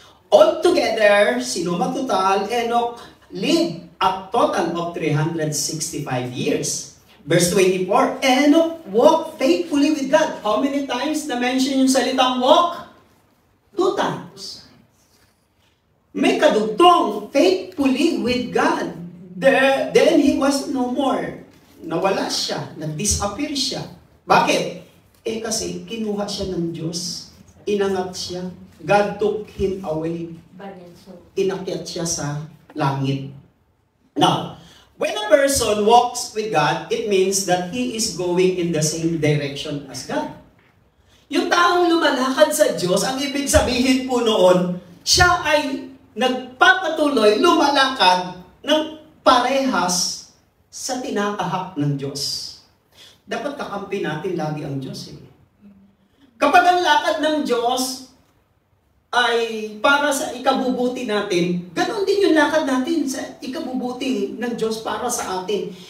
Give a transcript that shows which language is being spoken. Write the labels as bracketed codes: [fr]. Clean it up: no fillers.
[en] Altogether, [tl] sinuma total, [en] Enoch lived a total of 365 years. Verse 24, Enoch walked faithfully with God. How many times [tl] na-mention yung salitang [en] walk? 2 times. [tl] May kadugtong, [en] faithfully with God. Then he was no more. [tl] Nawala siya, nag-disappear siya. Bakit? Kasi kinuha siya ng Diyos. Inangat siya. [en] God took him away. [tl] Inakyat siya sa langit. [en] Now, when a person walks with God, it means that he is going in the same direction as God. [tl] Yung taong lumalakad sa Diyos, ang ibig sabihin po noon, siya ay nagpapatuloy, lumalakad ng parehas sa tinatahak ng Diyos. Dapat kakampi natin lagi ang Diyos. Kapag ang lakad ng Diyos ay para sa ikabubuti natin, ganoon din yung lakad natin sa ikabubuti ng Diyos para sa atin.